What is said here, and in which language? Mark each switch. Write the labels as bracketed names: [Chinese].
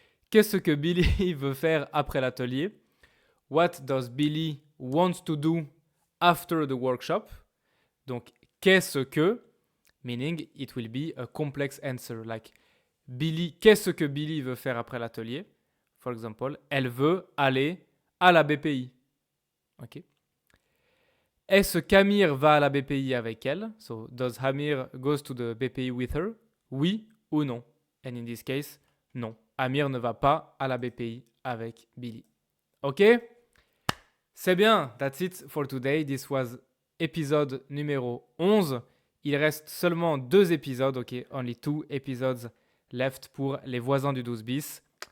[French] Qu'est-ce que Billy veut faire après l'atelier? [English] What does Billy want to do after the workshop? [French] Donc, qu'est-ce que, [English] meaning it will be a complex answer, like Billy, [French] qu'est-ce que Billy veut faire après l'atelier? [English] For example, [French] elle veut aller à la BPI. Ok. Est-ce qu'Amir va à la BPI avec elle? [English] So, does Amir goes to the BPI with her? [French] Oui ou non? [English] And in this case, non. [French] Amir ne va pas à la BPI avec Billy. Ok? C'est bien. [English] That's it for today. This was [French] épisode numéro 11. Il reste seulement 2 épisodes. Ok? [English] Only 2 episodes left [French] pour les voisins du 12 bis.